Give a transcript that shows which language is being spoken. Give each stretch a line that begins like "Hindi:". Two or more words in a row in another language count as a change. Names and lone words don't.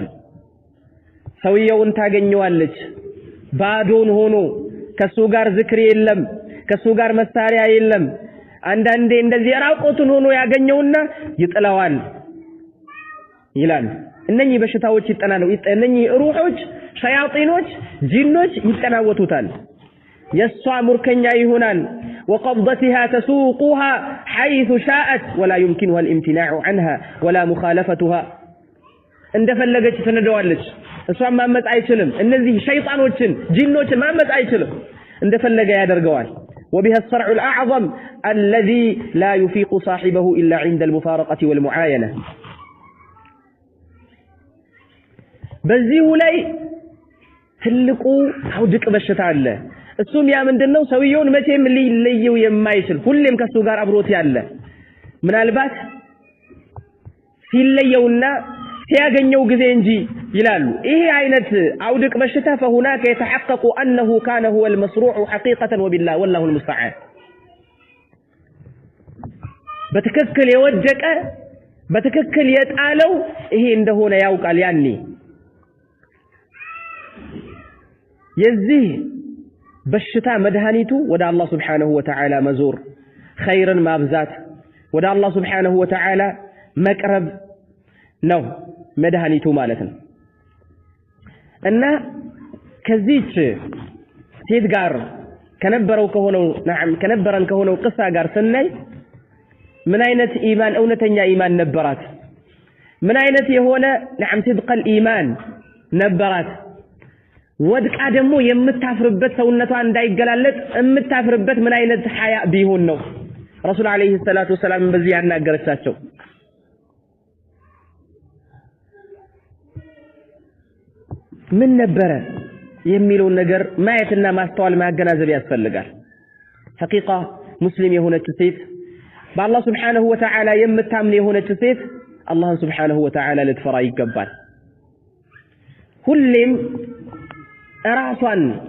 Amharic: ሰውየውን ታገኘዋለች ባዶን ሆኖ ከሱ ጋር ዝክር የለም ከሱ ጋር መሳሪያ የለም አንዳንዴ እንደዚህ ራቆቱን ሆኖ ያገኘውና ይጥላዋል ይላል እነኚህ በሽታዎች ይጠናሉ እነኚህ ሩሖች ሸያጢኖች ጂኖች ይጠናወቱታል የሷ ሙርከኛ ይሆናል
Arabic: وقبضتها تسوقها حيث شاءت ولا يمكنها الامتناع عنها ولا مخالفتها
Amharic: እንደፈለገች ትነደዋለች እሷን ማመጽ አይችልም እነዚህ ሸይጣኖችን ጂኖችን ማመጽ አይችልም እንደፈለገ ያደርገዋል
Arabic: وبها الصرع الأعظم الذي لا يفيق صاحبه إلا عند المفارقة والمعاينة
Amharic: በዚሁ ላይ ትልቁ አውድቅ በሽታ አለ እሱም ያ ምንድነው ሰውየውን መቼም ሊለየው የማይችል ሁሌም ከሱ ጋር አብሮት ያለ ምናልባት ሲለየውና ሲያገኘው ጊዜ እንጂ ይላሉ ይሄ አይነት አውድቅ በሽታ
Arabic: فهناك يتحقق أنه كان هو المصروع حقيقة وبالله والله المستعان
Amharic: በትክክል የወደቀ በትክክል የጣለው ይሄ እንደሆነ ያውቃል ያኔ የዚህ በሽታ መድኃኒቱ ወደ አላህ
Arabic: سبحانه وتعالى
Amharic: መዞር ኸይርን ማብዛት ወደ አላህ
Arabic: سبحانه وتعالى
Amharic: መቅረብ ነው መድኃኒቱ ማለት ነው እና ከዚህች ሴት ጋር ከነበረን ከሆነው ቅሳ ጋር ስናይ ምን አይነት ኢማን እውነተኛ ኢማን ነበራት ምን አይነት የሆነ
Arabic: صدق الإيمان
Amharic: ነበራት ወድቃ ደግሞ የምታፍርበት ሰውነቷ እንዳይገላለጥ የምታፍርበት ምን አይነት ሐያ ቢሆን ነው ረሱል
Arabic: عليه الصلاة والسلام
Amharic: በዚህ ያናገረቻቸው ምን ነበረ የሚለው ነገር ማየትና ማስተዋል ማገናዘብ ያስፈልጋል ሐቂቃ ሙስሊም የሆነች ሴት በአላህ
Arabic: سبحانه وتعالى
Amharic: የምታምን የሆነች ሴት አላህ
Arabic: سبحانه وتعالى
Amharic: ልትፈራ ይገባል ሁሌም ራሷን